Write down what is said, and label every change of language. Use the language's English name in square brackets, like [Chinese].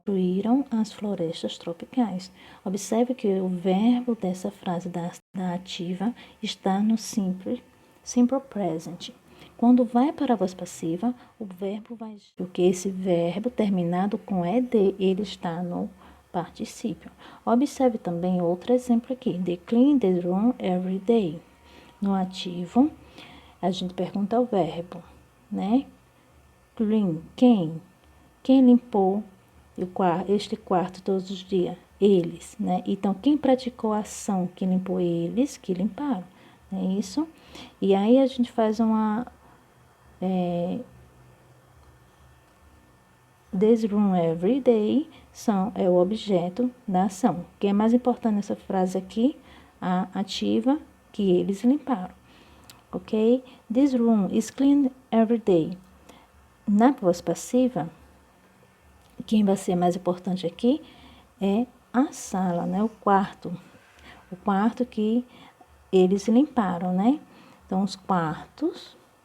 [Portuguese] Destruíram as florestas tropicais. Observe que o verbo dessa frase da ativa está no simple present. Quando vai para a voz passiva, o verbo vai... Porque esse verbo terminado com ed, ele está no particípio. Observe também outro exemplo aqui. [English] They clean the room every day. [Portuguese] No ativo, a gente pergunta o verbo, né? Clean, quem? Quem limpou este quarto todos os dias? Eles, né? Então, quem praticou a ação que limpou? Eles que limparam, não é isso? E aí a gente faz uma... [English] This room every day [Portuguese] é o objeto da ação. O que é mais importante nessa frase aqui? A ativa que eles limparam. Ok? [English] This room is clean every day. [Portuguese] Na voz passiva, quem vai ser mais importante aqui é a sala, né? O quarto. O quarto que eles limparam, né? Então, os quartos.